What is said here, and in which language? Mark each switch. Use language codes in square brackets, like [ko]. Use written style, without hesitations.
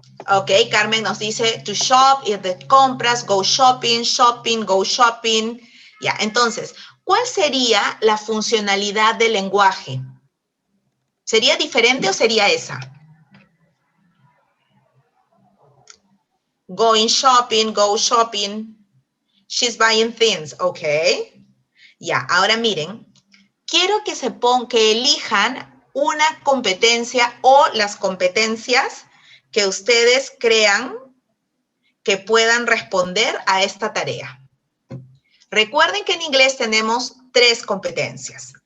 [en] Ok, Carmen [es] nos dice [en] to shop, [es] ir de compras, [en] go shopping, shopping, go shopping. [es] Ya, entonces, ¿cuál sería la funcionalidad del lenguaje? ¿Sería diferente o sería esa? [en] Going shopping, go shopping. She's buying things, ok. [es] Ya, ahora miren, quiero que que elijan una competencia o las competencias que ustedes crean que puedan responder a esta tarea. Recuerden que en inglés tenemos 3 competencias.